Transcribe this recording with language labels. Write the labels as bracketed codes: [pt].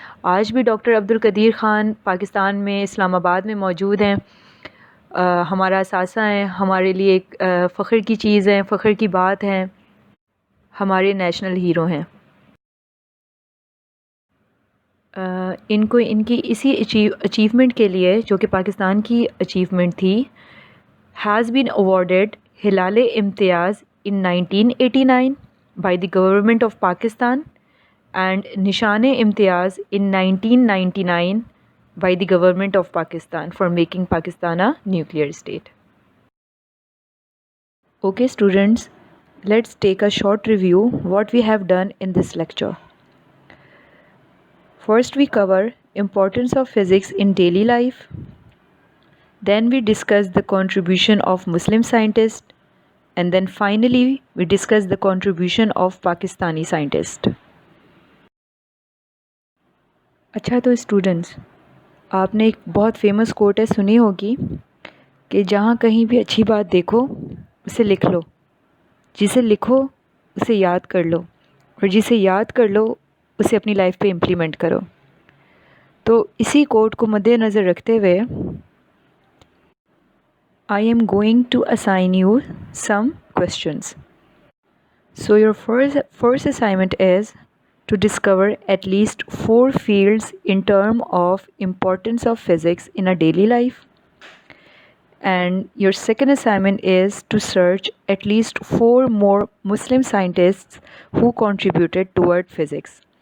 [ur] آج بھی ڈاکٹر عبدالقدیر خان پاکستان میں اسلام آباد میں موجود ہیں، ہمارا اثاثہ ہیں، ہمارے لیے ایک فخر کی چیز ہے، فخر کی بات ہے، ہمارے نیشنل ہیرو ہیں. ان کی اسی اچیومنٹ کے لیے جو کہ پاکستان کی اچیومنٹ تھی، [en] Has been awarded Hilal Imtiaz in 1989 by the government of Pakistan and Nishan Imtiaz in 1999 by the government of Pakistan for making Pakistan a nuclear state. Okay students, let's take a short review what we have done in this lecture. First we cover importance of physics in daily life. Then we discuss the contribution of Muslim scientists. And then finally we discuss the contribution of Pakistani scientists. [ur] اچھا تو students, آپ نے ایک بہت famous کوٹ ہے سنی ہوگی کہ جہاں کہیں بھی اچھی بات دیکھو اسے لکھ لو، جسے لکھو اسے یاد کر لو، اور جسے یاد کر لو اسے اپنی لائف پہ امپلیمنٹ کرو۔ تو اسی کوٹ کو مد نظر رکھتے ہوئے [en] I am going to assign you some questions. So your first assignment is to discover at least 4 fields in terms of importance of physics in a daily life. And your second assignment is to search at least 4 more Muslim scientists who contributed toward physics.